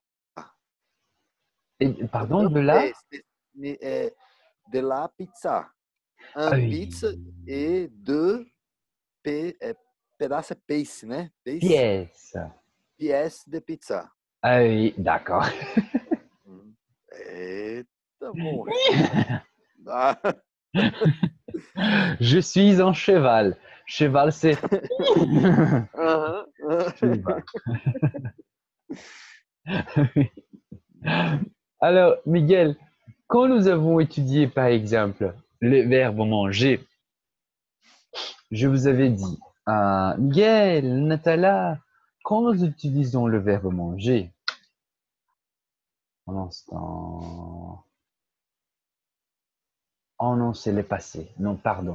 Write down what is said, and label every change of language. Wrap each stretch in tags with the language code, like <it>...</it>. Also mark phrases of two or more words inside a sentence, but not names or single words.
<fr>Et, pardon, de là? de la pizza. Ah Un oui. pizza et deux pedaços pièces, né? Pièce. Pièces de pizza. Ah oui, d'accord.</fr> <pt>Mhm. Eita, porra. Ah.</pt> <fr>Je suis un cheval. Cheval, c'est Aham, cheval. Alors, Miguel, quand nous avons étudié, par exemple, le verbe manger, je vous avais dit, Miguel, Natala, quand nous utilisons le verbe manger, un instant, oh non, c'est le passé, non, pardon.</fr>